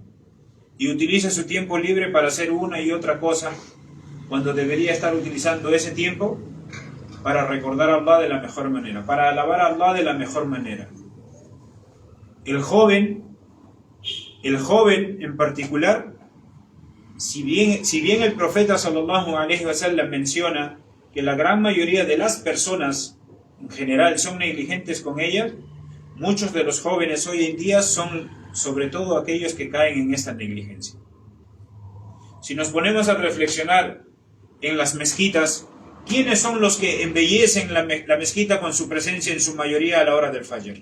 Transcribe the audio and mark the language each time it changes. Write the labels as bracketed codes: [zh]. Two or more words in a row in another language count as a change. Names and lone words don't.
[es] Y utiliza su tiempo libre para hacer una y otra cosa, cuando debería estar utilizando ese tiempo para recordar a Allah de la mejor manera, para alabar a Allah de la mejor manera. El joven en particular, si bien el profeta [ar] صلى الله عليه وسلم [es] menciona que la gran mayoría de las personas en general son negligentes con ellas, muchos de los jóvenes hoy en día son sobre todo aquellos que caen en esta negligencia. Si nos ponemos a reflexionar en las mezquitas, ¿quiénes son los que embellecen la mezquita con su presencia en su mayoría a la hora del Fajr?